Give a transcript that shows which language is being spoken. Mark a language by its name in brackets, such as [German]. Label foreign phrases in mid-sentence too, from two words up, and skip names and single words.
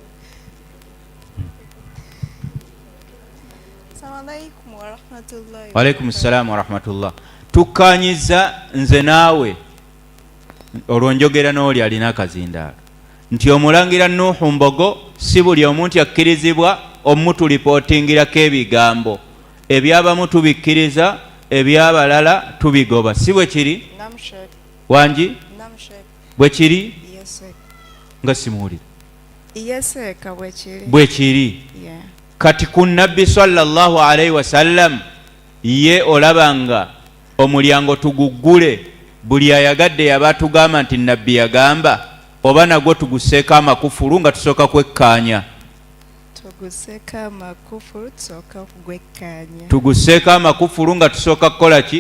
[Arabic] السلام عليكم ورحمة الله. وعليكم السلام ورحمة الله. [Ganda] Tukkaanyiza nze naawe olwonjogera n'oli alina akazindaalo nti omulangira Nuuhu Mbogo si buli omuntu akkirizibwa omutulipootingirako ebigambo, ebyabamu tubikkiriza ebyabalala tubigoba, si bwe kiri? Wangi bwe kiri? Nga simuwulira. Bwe kiri. Kati ku Nabbi [Arabic] صلى الله عليه وسلم [Ganda] ye olabanga omulyango tuguggule, buli ayagadde yaba tugamba nti Nabbi yagamba, oba nagwo tugusseeko amakufulu nga tusooka kwekkaanya? Tugusseeko amakufulu nga tusooka kukola ki?